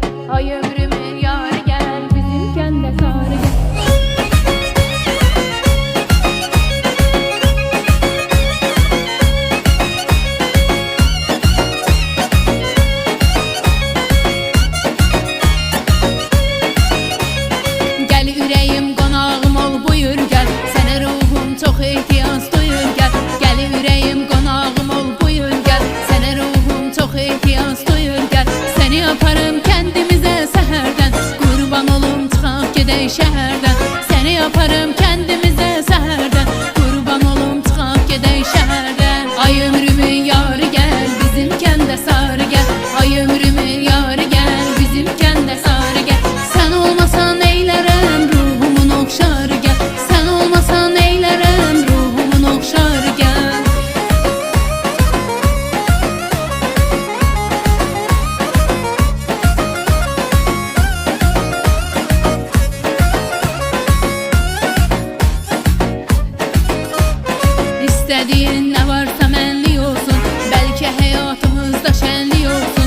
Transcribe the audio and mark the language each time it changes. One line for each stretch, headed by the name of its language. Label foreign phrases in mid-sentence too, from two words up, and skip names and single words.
Azerbaijani: Ay ömrümün yarı gel,
Turkish: bizim kende
Azerbaijani: sarı gel. Gel ürəyim qonağım ol, buyur gel. Sənə ruhum çox ehtiyac duyur gel. Gel ürəyim qonağım ol, buyur gel. Sənə ruhum çox ehtiyac duyur gel. Səni yaparım kəndimizə səhərdən, qurban olum çıxaq gedək şəhərdən. Səni yaparım kəndimizə səhərdən, qurban olum çıxaq gedək şəhərdən. Ay ömrümün yarı gel, bizim kəndə sarı gel. Ay ömrümün yarı gel, bizim kəndə sarı gel. Sən olmasan eylərəm ruhumun oxşarı gel. Sən olmasan eylərəm ruhumun oxşarı gel.
Turkish: İstediğin ne varsa
Azerbaijani: mənlik olsun,
Turkish: belki hayatımızda şenlik olsun.